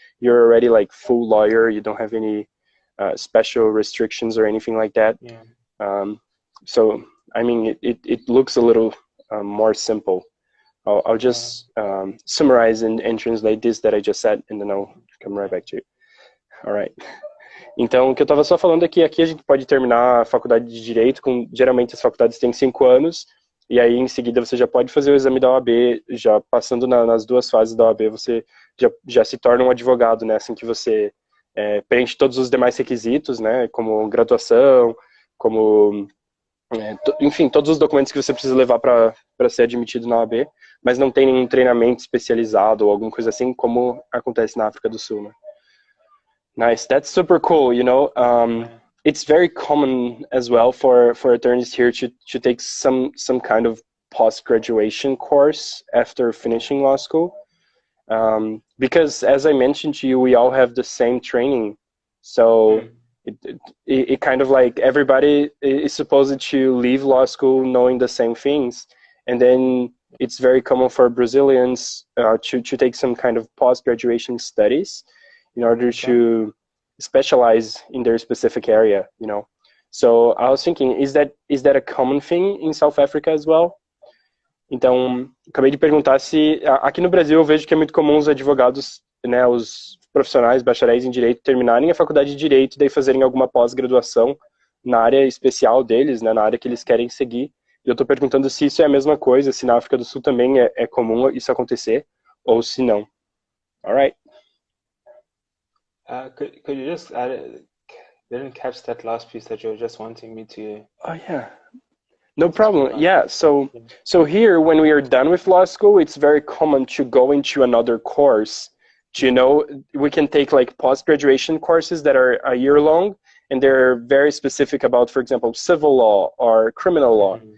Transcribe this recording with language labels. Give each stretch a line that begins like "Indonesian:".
English: You're already like full lawyer. You don't have any special restrictions or anything like that. Yeah. So I mean, it looks a little more simple. I'll just summarize and translate this that I just said, and then I'll come right back to you. All right.
Portuguese: Então, o que eu estava só falando aqui a gente pode terminar a faculdade de Direito, geralmente as faculdades têm 5 anos, e aí em seguida você já pode fazer o exame da OAB, já passando nas 2 fases da OAB, você já se torna um advogado, né, assim que você preenche todos os demais requisitos, né, como graduação, como, enfim, todos os documentos que você precisa levar para ser admitido na OAB, mas não tem nenhum treinamento especializado ou alguma coisa assim, como acontece na África do Sul, né.
English: Nice, that's super cool. You know, it's very common as well for attorneys here to take some kind of post-graduation course after finishing law school, because as I mentioned to you, we all have the same training, so it kind of like everybody is supposed to leave law school knowing the same things, and then it's very common for Brazilians to take some kind of post-graduation studies in order to specialize in their specific area, you know. So I was thinking, is that a common thing in South Africa as well?
Portuguese: Então, acabei de perguntar se aqui no Brasil eu vejo que é muito comum os advogados, né, os profissionais, bacharéis em direito terminarem a faculdade de direito e daí fazerem alguma pós-graduação na área especial deles, né, na área que eles querem seguir. E eu estou perguntando se isso é a mesma coisa, se na África do Sul também é comum isso acontecer ou se não.
English: All right. Could you just didn't catch that last piece that you were just wanting me to? Oh yeah, no problem. Yeah, so here when we are done with law school, it's very common to go into another course. You know, we can take like post-graduation courses that are a year long, and they're very specific about, for example, civil law or criminal law.